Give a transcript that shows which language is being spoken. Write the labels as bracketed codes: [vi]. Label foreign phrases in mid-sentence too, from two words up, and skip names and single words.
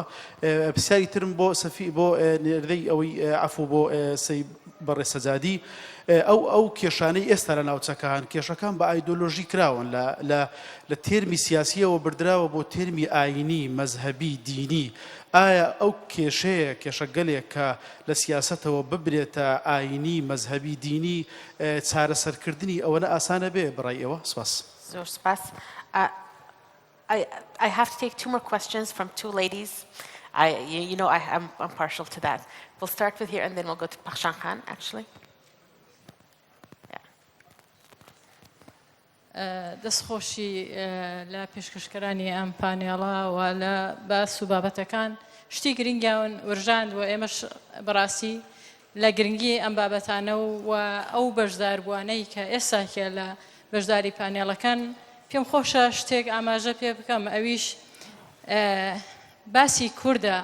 [ckb] پرسیاری ترم بۆ نێردەی ئەوەی عەفو بۆ سەی بەڕێسەجادی، ئەو کێشانەی ئێستا لە ناوچەکان کێشەکان بە ئایدۆلۆژی کراون لە تێرمی سیاسیەوە بردراوە بۆ تێرمی ئاینی، مەزهەبی، دینی. ئایا ئەو کێشەیە کێشەگەلێک کە لە سیاسەتەوە ببرێتە ئاینی، مەزهەبی، دینی، چارەسەرکردنی ئەوەنە ئاسانە بێ بڕای ئێوە؟ سپاس. Zor spas. [en] I have to take two more questions from two ladies. I'm partial to that. We'll start with here and then we'll go to Bakshan Khan, actually. [ckb] دەستخۆشی لە پێشکەشکەرانی ئەم پانێڵە و لە باس و بابەتەکان شتی گرنگیان ورژاند و ئێمەش بەڕاستی لە گرنگی ئەم بابەتانە و ئەو بەشداربووانەی کە ئێستاکە لە بەشداری پانێڵەکان پێم خۆشە شتێک ئاماژە پێ بکەم ئەویش باسی کووردە